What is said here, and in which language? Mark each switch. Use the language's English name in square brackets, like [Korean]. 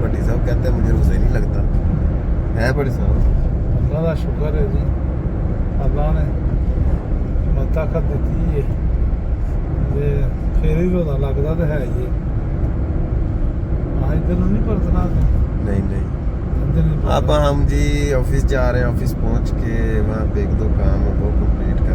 [Hindi] भट्टी साहब कहते हैं मुझे रोज़ा ही नहीं लगता है भट्टी साहब। [Punjabi] ਅੱਲਾ ਦਾ ਸ਼ੁਕਰ ਹੈ ਜੀ, ਅੱਲਾ ਨੇ ਮੈਂ ਤਾਕਤ ਦਿੱਤੀ ਹੈ ਤੇ ਫੇਰ ਹੀ ਰੋਦਾ ਲੱਗਦਾ ਤੇ ਹੈ ਜੀ। ਇੱਧਰ ਨੂੰ ਨਹੀਂ ਪਰਤਣਾ, [Hindi] नहीं नहीं [Punjabi] ਇੱਧਰ ਨਹੀਂ [Hindi] अब हम जी ऑफिस जा रहे हैं। ऑफिस पहुंच के वहाँ पे एक दो काम है वो कंप्लीट